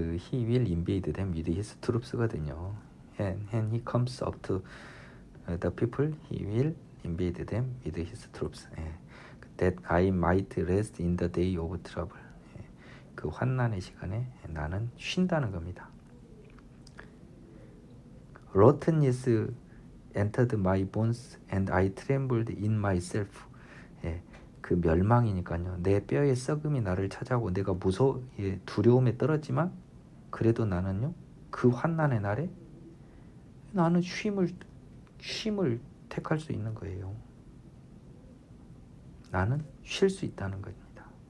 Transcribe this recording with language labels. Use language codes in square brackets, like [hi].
[en] he will invade them with his troops거든요. And he comes up to the people, he will invade them with his troops. That I might rest in the day of trouble. [ko] 그 환난의 시간에 나는 쉰다는 겁니다. [en] Rottenness entered my bones and I trembled in myself. [ko] 그 멸망이니까요. 내 뼈의 썩음이 나를 찾아오고 내가 두려움에 떨었지만 그래도 나는요. 그 환난의 날에 나는 쉼을 택할 수 있는 거예요. 나는 쉴 수 있다는 겁니다.